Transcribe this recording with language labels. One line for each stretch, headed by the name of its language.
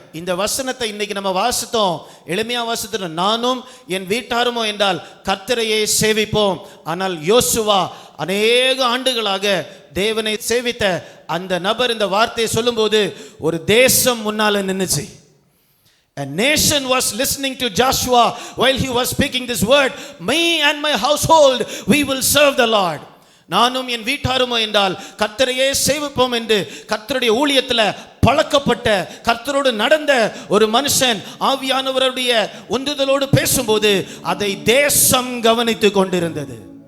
Tamil: இந்த வசனத்தை இன்னைக்கு நம்ம வாசித்தோம், எளிமையா வாசித்தோம். நானும் என் வீட்டாருமோ என்றால் கர்த்தரையே சேவிப்போம். ஆனால் யோசுவா அநேக ஆண்டுகளாக தேவனை சேவித்த அந்த நபர் இந்த வார்த்தையை சொல்லும்போது ஒரு தேசம் முன்னால நின்னுச்சு.
English: A nation was listening to Joshua while he was speaking this word. Me and my household, we will serve the Lord.
Tamil: நானும் என் வீட்டாருமோ என்றால் கர்த்தரையே சேவிப்போம் என்று கர்த்தருடைய ஊழியத்தில் பழக்கப்பட்ட, கர்த்தரோடு நடந்த ஒரு மனுஷன் ஆவியானவருடைய உந்துதலோடு பேசும்போது அதை தேசம் கவனித்து கொண்டிருந்தது.